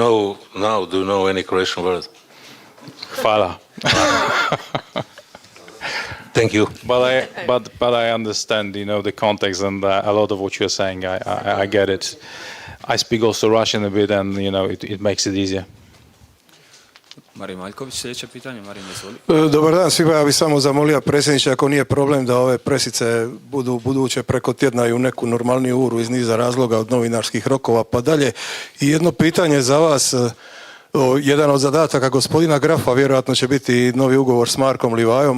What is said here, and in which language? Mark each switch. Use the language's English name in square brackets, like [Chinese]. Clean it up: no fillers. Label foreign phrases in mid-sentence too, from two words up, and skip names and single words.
[English] Do you know any Croatian word? [Croatian] Hvala. [English] Thank you. But I understand, the context and a lot of what you're saying. I get it. I speak also Russian a bit, and it makes it easier. [Croatian] Marin Maljković, sljedeće pitanje. Marin, izvoli. Dobar dan svima, ja bih samo zamolio predsjedniče ako nije problem da ove presice budu buduće preko tjedna i u neku normalniju uru iz niza razloga od novinarskih rokova pa dalje. I jedno pitanje za vas, jedan od zadataka gospodina Grafa vjerojatno će biti novi ugovor s Markom Livajom.